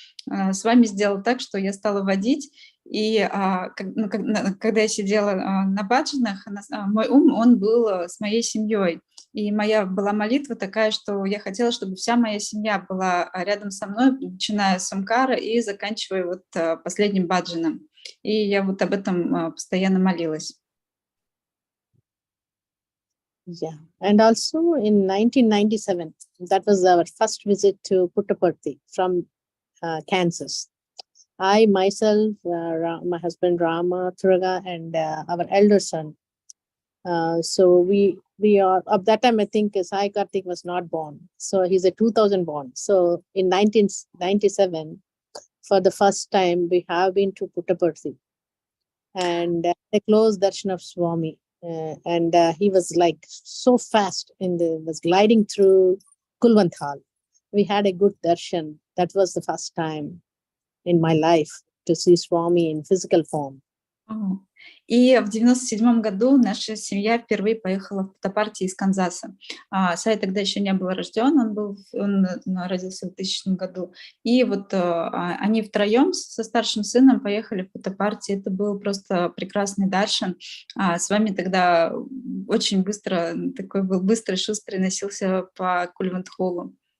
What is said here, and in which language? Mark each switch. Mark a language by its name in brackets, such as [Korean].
[Russian] С вами сделал так, что я стала водить, и когда я сидела на баджанах, мой ум, он был с моей семьей. И моя была молитва такая, что я хотела, чтобы вся моя семья была рядом со мной, начиная с Омкара и заканчивая вот последним баджаном. И я вот об этом постоянно молилась. [English] yeah, and also in 1997, that was our first visit to Puttaparthi from Kansas. I myself, my husband Rama Turaga, and our elder son. So we are, at that time I think Sai Karthik was not born. So he's a 2000 born. So in 1997, for the first time, we have been to Puttaparthi and a close darshan of Swami. And he was like so fast was gliding through Kulwanthal. We had a good darshan. That was the first time in my life to see Swami in physical form. [Russian] И в 97 году наша семья впервые поехала в Путтапарти из Канзаса. Сай тогда еще не был рожден, он родился в 2000 году. И вот они втроем со старшим сыном поехали в Путтапарти. Это был просто прекрасный даршан. С вами тогда очень быстро, такой был быстрый, шустрый, носился по Кульвантхолу.